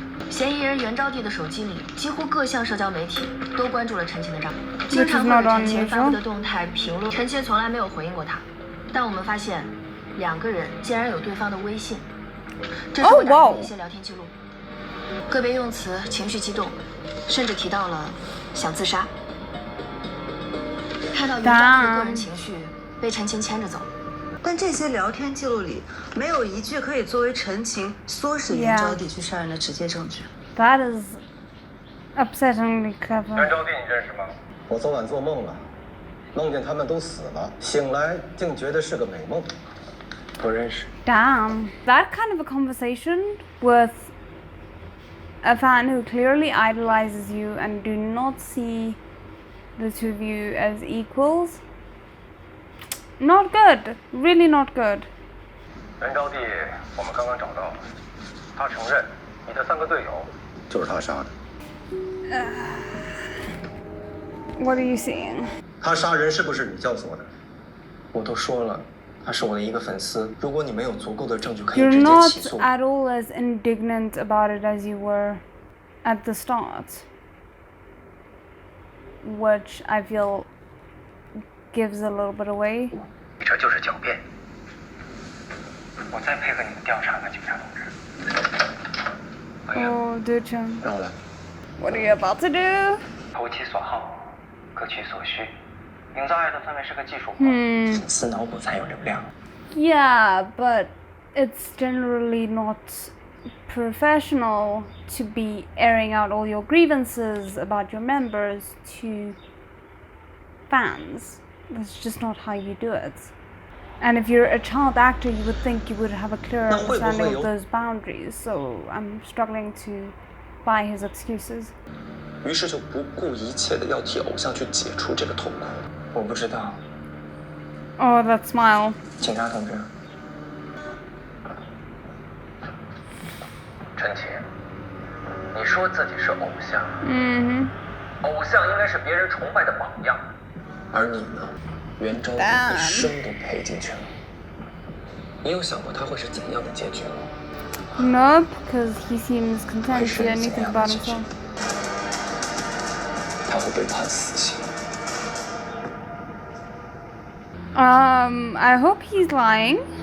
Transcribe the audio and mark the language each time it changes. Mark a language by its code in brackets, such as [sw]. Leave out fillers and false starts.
[zh] 嫌疑人袁招娣的手机里，几乎各项社交媒体都关注了陈琴的账，经常会对陈琴发布的动态评论。陈琴从来没有回应过他，但我们发现，两个人竟然有对方的微信，这是我打开的一些聊天记录，个别用词情绪激动，甚至提到了想自杀。看到袁招娣的个人情绪被陈琴牵着走。但这些聊天记录里没有一句可以作为陈情唆使袁招娣去杀人的直接证据。 [en] That is upsettingly clever. [zh] 袁招娣你认识吗？我昨晚做梦了，梦见他们都死了，醒来竟觉得是个美梦。不认识。 [en] Damn, that kind of a conversation with a fan who clearly idolizes you and do not see the two of you as equals. Not good, really not good. [zh] 袁招娣，我们刚刚找到了，他承认你的3个队友就是他杀的。 [en] What are you seeing? [zh] 他杀人是不是你教唆的？我都说了，他是我的一个粉丝。如果你没有足够的证据，可以 [en] You're [zh] 直接 [en] not [zh] 起诉。 [en] at all as indignant about it as you were at the start, which I feel gives a little bit away. [zh] 这就是狡辩。我再配合你们调查吧，警察同志。 [en] Oh, dude. [zh] 让我来。 [en] What are you about to do? [zh] 投其所好，各取所需。营造爱的氛围是个技术活，粉丝脑补才有流量。 [en] Yeah, but it's generally not professional to be airing out all your grievances about your members to fans. That's just not how you do it. And if you're a child actor, you would think you would have a clearer understanding of those boundaries. So I'm struggling to buy his excuses. [zh] 于是就不顾一切的要替偶像去解除这个痛苦。我不知道， [en] Oh, that smile. [zh] 警察同志。陈奇，你说自己是偶像，偶像应该是别人崇拜的榜样，而你呢，袁招娣一生都赔进去了。你有想过他会是怎样的结局吗？ [en] No, because he seems content to do anything about himself. [zh] 他会被判死刑。 [en] I hope he's lying.